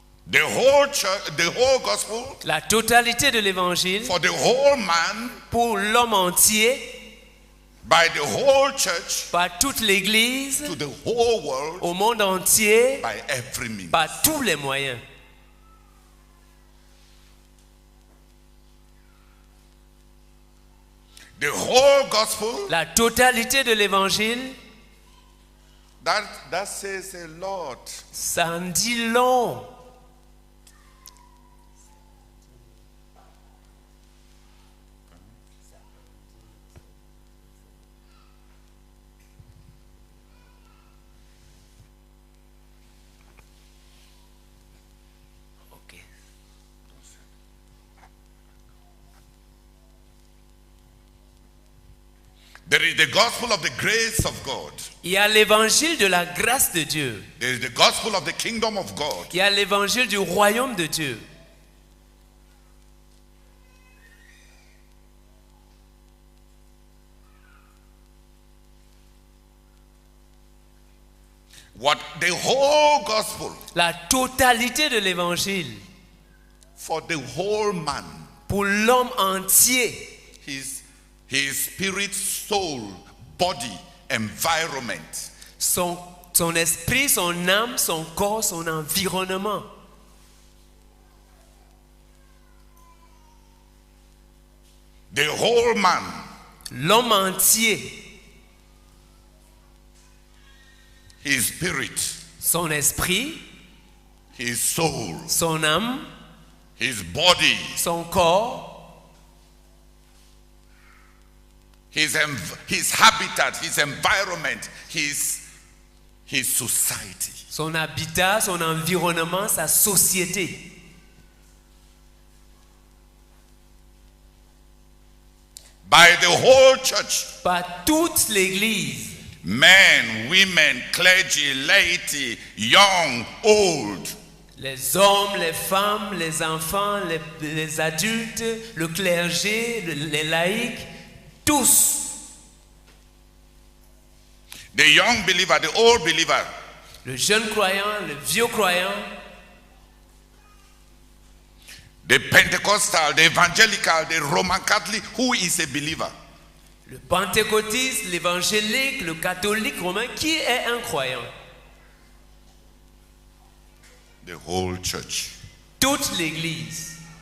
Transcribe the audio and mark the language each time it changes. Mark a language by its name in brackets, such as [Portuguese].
[English] The whole church, the whole gospel [French] La totalité de l'évangile [English] for the whole man [French] pour l'homme entier, [English] by the whole church [French] par toute l'Église, [English] to the whole world [French] au monde entier, [English] by every means. [French] par tous les moyens. [English] The whole gospel, [French] La totalité de l'évangile, [English] that says a lot. [French] ça en dit long. [English] Ok. There is the gospel of the grace of God. [French] Il y a l'évangile de la grâce de Dieu. [English] There is the gospel of the kingdom of God. [French] Il y a l'évangile du royaume de Dieu. [English] What the whole gospel [French] La totalité de l'évangile [English] for the whole man, [French] pour l'homme entier. [English] his spirit, soul, body, environment. [French] Son esprit, son âme, son corps, son environnement. [English] The whole man, [French] L'homme entier, [English] his spirit, [French] son esprit, [English] his soul, [French] son âme, [English] his body, [French] son corps, [English] his habitat, his environment, his society. [French] son habitat, son environnement, sa société. [English] By the whole church, [French] Par toute l'Église, [English] men, women, clergy, laity, young, old, [French] les hommes, les femmes, les enfants, les adultes, le clergé, les laïcs, tous. [English] the young believer, the old believer, [French] Le jeune croyant, le vieux croyant, [English] the Pentecostal, the evangelical, the Roman Catholic, who is a believer? [French] le pentecôtiste, l'évangélique, le catholique romain, qui est un croyant? [English] The whole church. [French] Toute l'Église.